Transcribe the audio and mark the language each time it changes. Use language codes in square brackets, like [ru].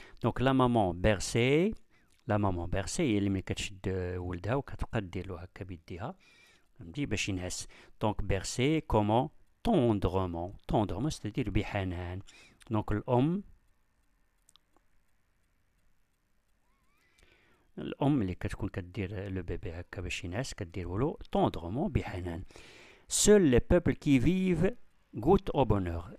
[fr] Donc, la maman bercée, [ar] هي اللي ملي كتشد ولدها وكتبقى دير له هكا بيديها فهمتي باش ينعس. [fr] دونك bercé comment? tendrement c'est-à-dire بحنان. [ar] دونك الأم اللي كتكون كدير لو بيبي هكا باش ينعس كدير له [fr] tendrement [ar] بحنان. [fr] Seuls les peuples qui vivent goûtent au bonheur.